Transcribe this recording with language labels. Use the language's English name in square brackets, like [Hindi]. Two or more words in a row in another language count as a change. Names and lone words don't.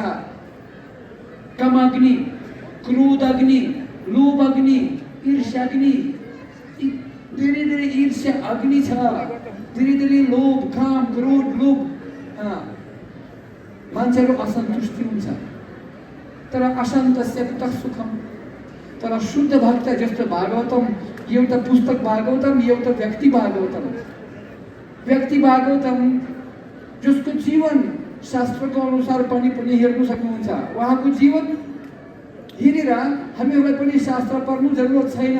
[Nepali] काम अग्नि, क्रोध अग्नि, लोभ अग्नि, ईर्ष्या अग्नि, धेरै धेरै ईर्ष्या अग्नि छ, धेरै धेरै लोभ, काम, क्रोध, लोभ, मान्छेको असन्तुष्टि हुन्छ। [Sanskrit] तर अशान्तस्य कुतः सुखम। [Nepali] तर शुद्ध भक्त जस्तो भागवतम, एउटा पुस्तक भागवतम, एउटा व्यक्ति भागवतम, व्यक्ति भागवतम जसको जीवन शास्त्रको अनुसार पनि हेर्नु सक्नुहुन्छ। उहाँको जीवन हेरेर हामीहरूलाई पनि शास्त्र पढ्नु जरुरत छैन।